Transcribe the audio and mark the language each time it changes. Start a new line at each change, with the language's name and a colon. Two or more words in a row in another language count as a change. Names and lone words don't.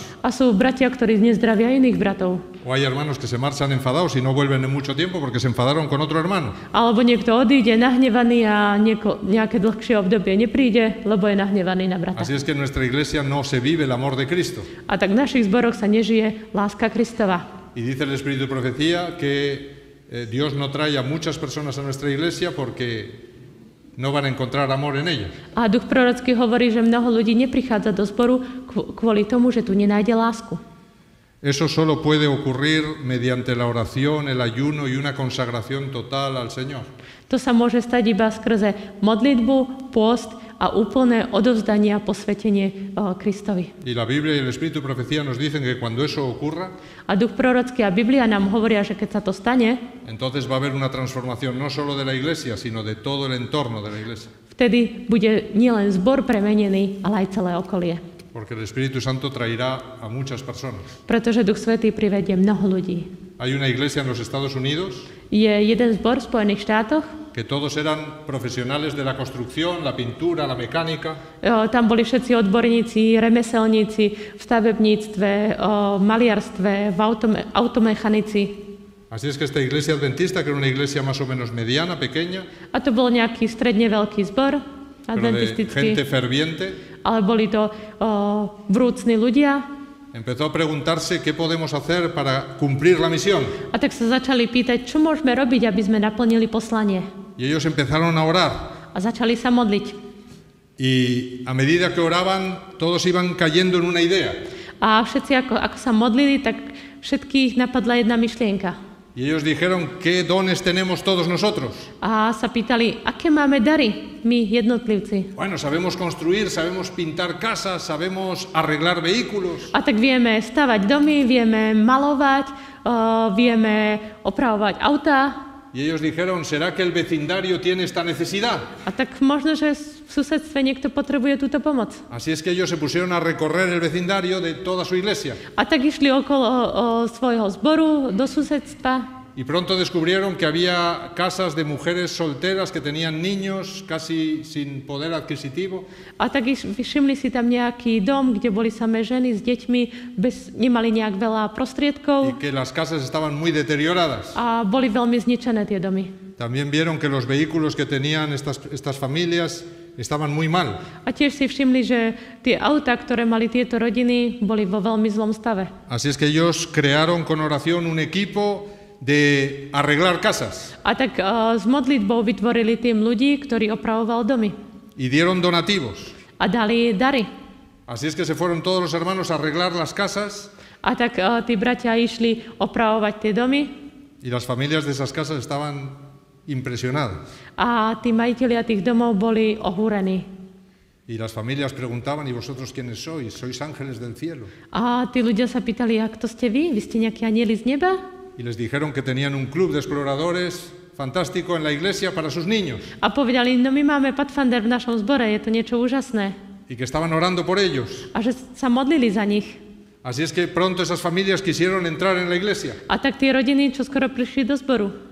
Slovak: A sú bratia, ktorí nezdravia iných bratov.
Spanish: O hay hermanos que se marchan enfadados y no vuelven en mucho tiempo porque se enfadaron con otro hermano.
Slovak: Alebo niekto odíde nahnevaný a nejaké dlhšie obdobie nepríde, lebo je nahnevaný na brata.
Spanish: Así es que en nuestra iglesia no se vive el amor de Cristo.
Slovak: A tak v našich zboroch sa nežije láska Kristova.
Spanish: Y dice el Espíritu de Profecía que Dios no trae a muchas personas a nuestra iglesia porque no van a encontrar amor en ella.
Slovak: A duch prorocký hovorí, že mnoho ľudí neprichádza do zboru kvôli tomu, že tu nenájde lásku.
Spanish: Eso solo puede ocurrir mediante la oración, el ayuno y una consagración total al Señor.
Slovak: To sa môže stať iba skrze modlitbu, pôst a úplné odovzdanie a posvetenie Kristovi.
Spanish: Y la Biblia y el Espíritu de Profecía nos dicen que cuando eso ocurra,
Slovak: a duch prorocký a Biblia nám hovoria, že keď sa to stane,
Spanish: entonces va a haber una transformación no solo de la iglesia, sino de todo el entorno de la iglesia.
Slovak: Vtedy bude nielen zbor premenený, ale aj celé okolie.
Spanish: Porque el Espíritu Santo traerá a muchas personas.
Slovak: Pretože Duch Svätý privedie mnoho ľudí.
Spanish: Hay una iglesia en los Estados Unidos.
Slovak: Je jeden zbor v Spojených štátoch.
Spanish: Que todos eran profesionales de la construcción, la pintura, la mecánica.
Slovak: Tam boli všetci odborníci, remeselníci v stavebníctve, maliarstve, v automechanici.
Spanish: Así es que esta iglesia adventista, que era una iglesia más o menos mediana, pequeña.
Slovak: A to bol nejaký stredne veľký zbor adventistický.
Spanish: Gente ferviente.
Slovak: Ale boli to vrúcni ľudia.
Spanish: Empezó a preguntarse qué podemos hacer para cumplir la misión.
Slovak: A tak sa začali pýtať, čo môžeme robiť, aby sme naplnili poslanie.
Spanish: Y ellos empezaron a orar.
Slovak: A začali sa modliť.
Spanish: Y a medida que oraban, todos iban cayendo en una idea.
Slovak: A všetci, ako sa modlili, tak všetkých napadla jedna myšlienka.
Spanish: Y Y ellos dijeron, ¿qué dones tenemos todos nosotros?
Slovak: A sa pýtali, aké máme dary my jednotlivci.
Spanish: Bueno, sabemos construir, sabemos pintar casas, sabemos arreglar vehículos.
Slovak: A tak vieme stavať domy, vieme malovať, vieme opravovať autá.
Spanish: Y ellos dijeron, ¿será que el vecindario tiene esta necesidad?
Slovak: A tak možno, že v susedstve niekto potrebuje túto pomoc.
Spanish: Así es que ellos se pusieron a recorrer el vecindario de toda su iglesia.
Slovak: A tak išli okolo svojho zboru do susedstva.
Spanish: Y pronto descubrieron que había casas de mujeres solteras que tenían niños casi sin poder adquisitivo.
Slovak: A tak všimli si tam nejaký dom, kde boli samé ženy s deťmi, nemali nejak veľa prostriedkov.
Spanish: Y que las casas estaban muy deterioradas.
Slovak: A boli veľmi zničené tie domy.
Spanish: También vieron que los vehículos que tenían estas familias estaban muy mal.
Slovak: A tiež si všimli, že tie autá, ktoré mali tieto rodiny, boli vo veľmi zlom stave.
Spanish: Así es que ellos crearon con oración un equipo de arreglar casas.
Slovak: A tak s modlitbou vytvorili tým ľudí, ktorí opravoval domy.
Spanish: Y dieron donativos.
Slovak: A dali dary.
Spanish: Así es que se fueron todos los hermanos a arreglar las casas.
Slovak: A tak tí bratia išli opravovať tie domy.
Spanish: Y las familias de esas casas estaban impresionadas.
Slovak: A tí majitelia tých domov boli ohúrení.
Spanish: Y las familias preguntaban, ¿y vosotros quiénes sois? ¿Sois ángeles del cielo?
Slovak: A tí ľudia sa pýtali, a kto ste vy? Vy ste nejakí anjeli z neba?
Spanish: Y les dijeron que tenían un club de exploradores fantástico en la iglesia para sus niños.
Slovak: A povedali, no my máme Pathfinder v našom zbore, je to niečo úžasné.
Spanish: Y que estaban orando por ellos.
Slovak: A že sa modlili za nich.
Spanish: Así es que pronto esas familias quisieron entrar en la iglesia.
Slovak: A tak tie rodiny, čo skoro prišli do zboru,